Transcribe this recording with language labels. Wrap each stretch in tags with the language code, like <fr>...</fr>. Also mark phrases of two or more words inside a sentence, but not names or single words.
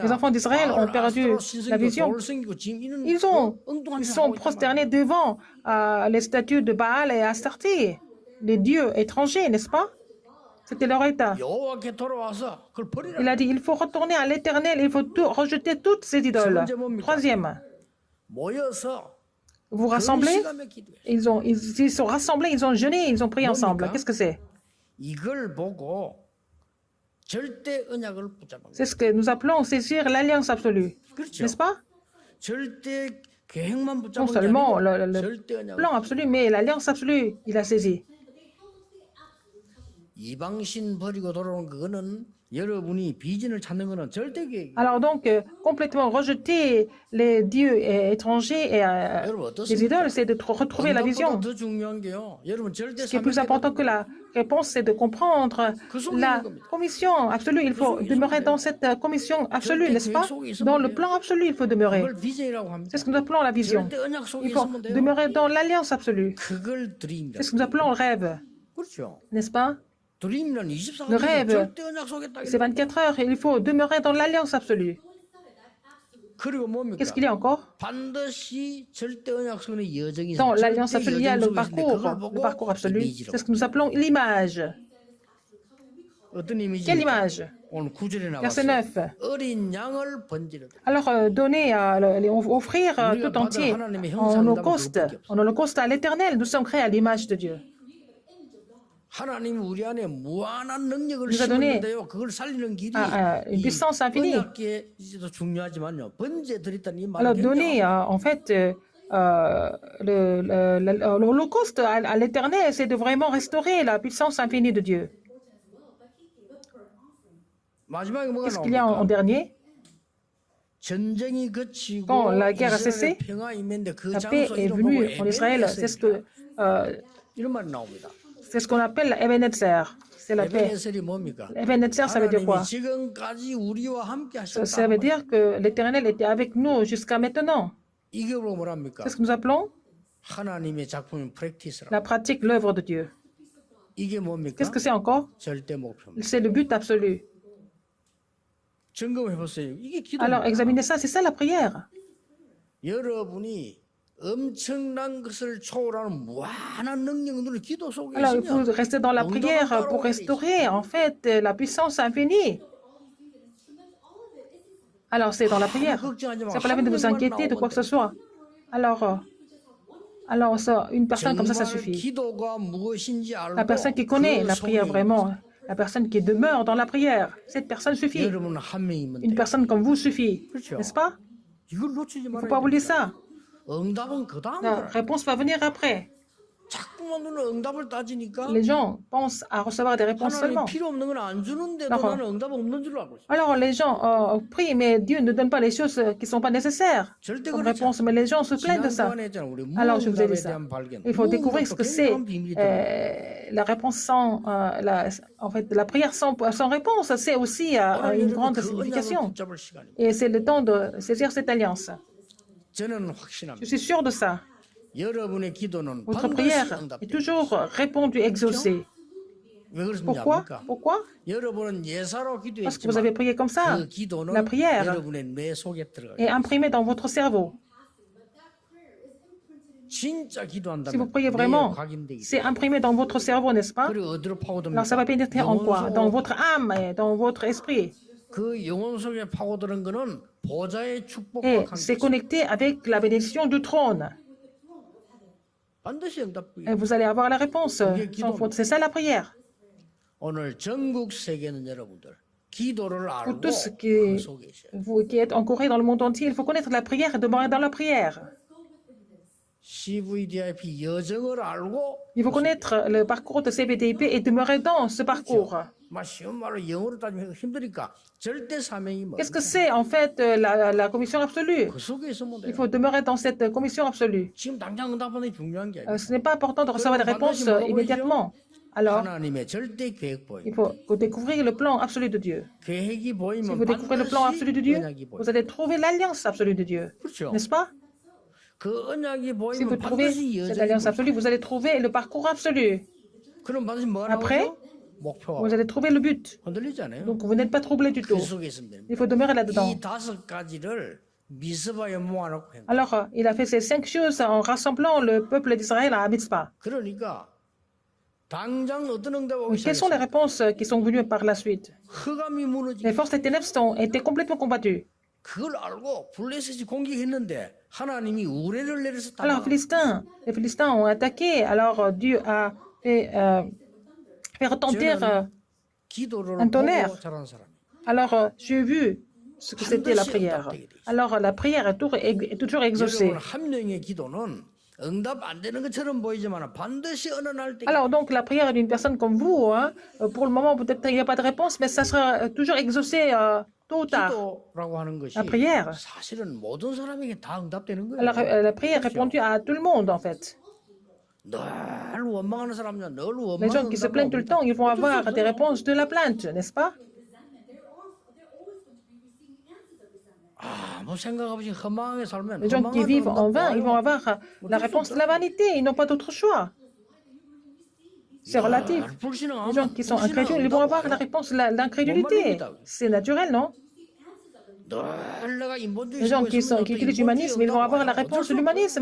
<fr>Les enfants d'Israël ont perdu la vision. Ils sont prosternés devant les statues de Baal et Astarté, les dieux étrangers, n'est-ce pas? C'était leur état.</fr> <ko>여호와께 돌아와서 그걸 버리라.</ko> <fr>Il a dit, il faut retourner à l'Éternel, il faut rejeter toutes ces idoles. Troisième,</fr> <ko>모여서</ko> <fr>vous rassemblez,</fr> <ko>시간에 기도해.</ko> <fr>ils sont rassemblés, ils ont jeûné, ils ont prié ensemble. Qu'est-ce que c'est?</fr> <ko>이걸 보고 절대 언약을 붙잡은 거예요.</ko> <fr>C'est ce que nous appelons saisir l'alliance absolue,</fr> <ko>그렇죠.</ko> <fr>n'est-ce pas?</fr> <ko>절대 계획만</ko> <fr>Non</fr> <ko>붙잡은 게</ko> <fr>seulement</fr> <ko>아니고</ko> <fr>le</fr> <ko>절대 언약을.</ko> <fr>plan absolu, mais l'alliance absolue, il a saisi.</fr> <ko>이방신 버리고 돌아오는 그거는 여러분이 비전을 찾는 거는 절대 계획.</ko> <fr>Alors donc, complètement rejeter les dieux étrangers et les idoles, c'est de retrouver la vision.</fr> <ko>더 중요한 게요. 여러분 절대</ko> <fr>Ce qui est plus important que la réponse, c'est de comprendre la commission absolue. Il faut demeurer dans cette commission absolue, n'est-ce pas? Dans le plan absolu, il faut demeurer.</fr> <ko>그걸 비전이라고 합니다.</ko> <fr>C'est ce que nous appelons la vision.</fr> <ko>절대 언약 속에</ko> <fr>Il faut</fr> <ko>있으면 돼요.</ko> <fr>demeurer dans l'alliance absolue.</fr> <ko>그걸 드림이다.</ko> <fr>C'est ce que nous appelons le rêve,</fr> <ko>그렇죠.</ko> <fr>n'est-ce pas?</fr> <ko>드림이란</ko> <fr>Le</fr> <ko>24시간</ko> <fr>rêve,</fr> <ko>절대 언약 속에 딱.</ko> <fr>c'est 24 heures et il faut demeurer dans l'alliance absolue.</fr> <ko>그리고 뭡니까?</ko> <fr>Qu'est-ce qu'il y a encore?</fr> <ko>반드시 절대 언약 속에 여정이</ko> <fr>Dans</fr> <ko>있어요.</ko> <fr>l'alliance</fr> <ko>절대</ko> <fr>absolue, il y a</fr> <ko>여정</ko> <fr>le</fr> <ko>속에 있는데 그걸 보고</ko> <fr>parcours absolu.</fr> <ko>이미지라고.</ko> <fr>C'est ce que nous appelons l'image.</fr> <ko>어떤 이미지?</ko> <fr>Quelle image?</fr> <ko>오늘 9절에</ko> <fr>Verset</fr> <ko>나왔어요.</ko> <fr>9.</fr> <ko>어린 양을 번지르다.</ko> <fr>Alors, donner, offrir tout entier en holocauste à l'Éternel. Nous sommes créés à l'image de Dieu.</fr> <ko>하나님 우리 안에 무한한 능력을</ko> <fr>nous a donné</fr> <ko>심었는데요. 그걸 살리는 길이</ko> <fr>une puissance infinie.</fr> <ko>언약계도 중요하지만요. 번제 드렸다는 이</ko> <fr>Alors,</fr> <ko>말은</ko> <fr>donner, en fait, l'holocauste à l'Éternel, c'est de vraiment restaurer la puissance infinie de Dieu.</fr> <ko>마지막에 뭐가</ko> <fr>Qu'est-ce qu'il y a en</fr> <ko>나옵니까?</ko> <fr>dernier?</fr> <ko>전쟁이 그치고</ko> <fr>Quand la guerre a cessé,</fr> <ko>이스라엘의 평화 임했는데 그</ko> <fr>La paix</fr> <ko>장소</ko> <fr>est</fr> <ko>이름 보고</ko> <fr>venue en Israël.</fr> <ko>이런 말이 나옵니다.</ko> <fr>C'est ce qu'on appelle Ebenezer. C'est la paix.</fr> <ko>에베네셀이 뭡니까?</ko> <fr>Ebenezer, ça veut dire quoi?</fr> <ko>하나님이 지금까지 우리와 함께</ko> <fr>Ça</fr> <ko>하셨다.</ko> <fr>veut dire que l'Éternel était avec nous jusqu'à maintenant.</fr> <ko>이게 뭐랍니까?</ko> <fr>C'est ce que nous appelons</fr> <ko>하나님의 작품인 프랙티스라.</ko> <fr>la pratique, l'œuvre de Dieu.</fr> <ko>이게 뭡니까?</ko> <fr>Qu'est-ce que c'est encore?</fr> <ko>절대 목표입니다.</ko> <fr>C'est le but absolu.</fr> <ko>점검해 보세요. 이게</ko> <fr>Alors,</fr> <ko>기도입니다.</ko> <fr>examinez ça, c'est ça la prière.</fr> <ko>여러분이 엄청난 것을 초월하는 무한한 능력들을 기도 속에</ko> <fr>Alors, il faut</fr> <ko>있으면</ko> <fr>rester dans la prière pour restaurer, en fait, la puissance infinie. Alors, c'est dans la prière. C'est pas la peine de vous inquiéter de quoi que ce soit. Alors, une personne comme ça</fr> <ko>정말</ko> <fr>suffit.</fr> <ko>기도가 무엇인지</ko> <fr>La personne qui</fr> <ko>알고</ko> <fr>connaît</fr> <ko>그</ko> <fr>la prière</fr> <ko>속에</ko> <fr>vraiment, la personne qui demeure dans la prière, cette personne suffit.</fr> <ko>여러분 한 명이면</ko> <fr>Une</fr> <ko>돼요.</ko> <fr>personne comme vous suffit,</fr> <ko>그렇죠.</ko> <fr>n'est-ce pas?</fr> <ko>이걸 놓치지</ko> <fr>Il ne faut</fr> <ko>말아야</ko> <fr>pas oublier</fr> <ko>됩니다.</ko> <fr>ça.</fr> <ko>응답은 그 다음</ko> <fr>La</fr> <ko>거라.</ko> <fr>réponse va venir après.</fr> <ko>자꾸만 너는 응답을 따지니까</ko> <fr>Les gens pensent à recevoir des réponses</fr> <ko>하나님이</ko> <fr>seulement.</fr> <ko>필요 없는 건 안 주는데도</ko> <fr>d'accord.</fr> <ko>나는 응답 없는 줄 알고 있어.</ko> <fr>Alors les gens prient, mais Dieu ne donne pas les choses qui ne sont pas nécessaires</fr> <ko>절대</ko> <fr>comme</fr> <ko>그렇지</ko> <fr>réponse. Mais les gens se plaignent de ça.</fr> <ko>지난주간에 했잖아. 우리</ko> <fr>Alors je vous ai dit</fr> <ko>무응답에</ko> <fr>ça.</fr> <ko>대한 발견.</ko> <fr>Il faut découvrir ce que c'est</fr> <ko>굉장한 비밀이 들어요.</ko> <fr>la réponse sans, en fait, la prière sans réponse. C'est aussi une grande</fr> <ko>그 언약을</ko> <fr>signification.</fr> <ko>붙잡을 시간입니다.</ko> <fr>Et c'est le temps de saisir cette alliance.</fr> <ko>저는</ko> <fr>Je</fr> <ko>확신합니다.</ko> <fr>suis sûr de ça.</fr> <ko>여러분의 기도는</ko> <fr>Votre</fr> <ko>반드시</ko> <fr>prière est</fr> <ko>응답돼요.</ko> <fr>toujours répondue, exaucée.</fr> <ko>왜</ko> <fr>Pourquoi?</fr> <ko>그러냐니까</ko> <fr>Pourquoi?</fr> <ko>여러분 예사로</ko> <fr>Parce que vous avez</fr> <ko>기도했지만</ko> <fr>prié comme ça.</fr> <ko>그 기도는</ko> <fr>La prière</fr> <ko>여러분의 뇌 속에 들어가요.</ko> <fr>est imprimée dans votre cerveau.</fr> <ko>진짜</ko> <fr>Si vous</fr> <ko>기도한다면</ko> <fr>priez</fr> <ko>뇌에</ko> <fr>vraiment,</fr> <ko>각인되기</ko> <fr>c'est imprimé dans votre cerveau, n'est-ce pas?</fr> <ko>그리고 어디로 파고듭니까?</ko> <fr>Alors ça va pénétrer en quoi? Dans</fr> <ko>영혼 속</ko> <fr>votre âme et dans votre esprit.</fr> <ko>그 영혼 속에 파고드는 거는 보좌의 축복과</ko> <fr>Et</fr> <ko>관계.</ko> <fr>c'est connecté avec la bénédiction du trône.</fr> <ko>반드시 응답이.</ko> <fr>Et vous allez avoir la réponse sans faute. C'est ça la prière.</fr> <ko>오늘 전국 세계는 여러분들 기도를 알고</ko> <fr>Pour tous</fr> <ko>그 속에 있어요.</ko> <fr>vous qui êtes en Corée, dans le monde entier, il faut connaître la prière et demeurer dans la prière.</fr> <ko>CVDIP 여정을 알고</ko> <fr>Il faut connaître le parcours de CVDIP et demeurer dans ce parcours.</fr> <ko>막 쉬운 말로 영어로 따지면 힘드니까 절대 사명이 뭐</ko> <fr>Qu'est-ce que c'est en fait la commission absolue?</fr> <ko>그 속에 있으면</ko> <fr>Il</fr> <ko>돼요.</ko> <fr>faut demeurer dans cette commission absolue.</fr> <ko>지금 당장 응답하는 게 중요한 게 아니에요.</ko> <fr>Ce n'est pas important de recevoir des réponses immédiatement. Alors,</fr> <ko>하나님의 절대 계획</ko> <fr>il</fr> <ko>보임.</ko> <fr>faut découvrir le plan absolu de Dieu.</fr> <ko>계획이</ko> <fr>Si</fr> <ko>보이면</ko> <fr>vous découvrez le plan absolu de Dieu,</fr> <ko>언약이 보여.</ko> <fr>vous allez trouver l'alliance absolue de Dieu.</fr> <ko>그렇죠.</ko> <fr>N'est-ce pas?</fr> <ko>그 언약이</ko> <fr>Si vous</fr> <ko>보이면</ko> <fr>trouvez</fr> <ko>반드시</ko> <fr>cette</fr> <ko>여정이</ko> <fr>alliance</fr> <ko>보여.</ko> <fr>absolue, vous allez trouver le parcours absolu.</fr> <ko>그럼 반드시 뭐가</ko> <fr>Après,</fr> <ko>나오죠? 목표가</ko> <fr>vous allez trouver le but.</fr> <ko>흔들리지 않아요?</ko> <fr>Donc, vous n'êtes pas troublé du</fr> <ko>그</ko> <fr>tout.</fr> <ko>속에 있으면 됩니다.</ko> <fr>Il faut demeurer là-dedans.</fr> <ko>이 5가지를 미스바에 모아놓고 한 거예요.</ko> <fr>Alors, il a fait ces 5 choses en rassemblant le peuple d'Israël à Mitzpah.</fr> <ko>그러니까 당장 어떤 응답이 오기</ko> <fr>Quelles sont les</fr> <ko>시작했어요?</ko> <fr>réponses qui sont venues par la suite?</fr> <ko>흑암이 무너지고</ko> <fr>Les forces des ténèbres ont été complètement combattues.</fr> <ko>그걸 알고 블레셋이 공격했는데 하나님이 우레를 내려서</ko> <fr>Alors, les Philistins ont attaqué. Alors, Dieu a fait retentir.</fr> <ko>기도를</ko> <fr>un tonnerre.</fr> <ko>보고 자란 사람.</ko> <fr>Alors, j'ai vu ce que c'était la prière. Alors, la prière est toujours exaucée.</fr> <ko>여러분 한 명의 기도는 응답 안 되는 것처럼 보이지만 반드시 어느 날 때.</ko> <fr>Alors, donc, la prière d'une personne comme vous, hein, pour le moment, peut-être il n'y a pas de réponse, mais ça sera toujours exaucé tôt ou tard.</fr> <ko>기도라고 하는 것이</ko> <fr>La prière.</fr> <ko>사실은 모든 사람에게 다 응답되는 거예요.</ko> <fr>Alors, la prière est répondue à tout le monde, en fait.</fr> <ko>늘 원망하는 사람은 늘</ko> <fr>Les gens qui se plaignent tout le temps, ils vont avoir des réponses de la plainte, n'est-ce pas?</fr> <ko>아무 생각 없이 허망하게 살면</ko> <fr>Les gens qui vivent en vain, ils vont avoir la réponse de la vanité, ils n'ont pas d'autre choix. C'est relatif. Les gens qui sont incrédules, ils vont avoir la réponse de l'incrédulité. C'est naturel, non? Les gens qui utilisent l'humanisme, ils vont avoir la réponse de l'humanisme.</fr>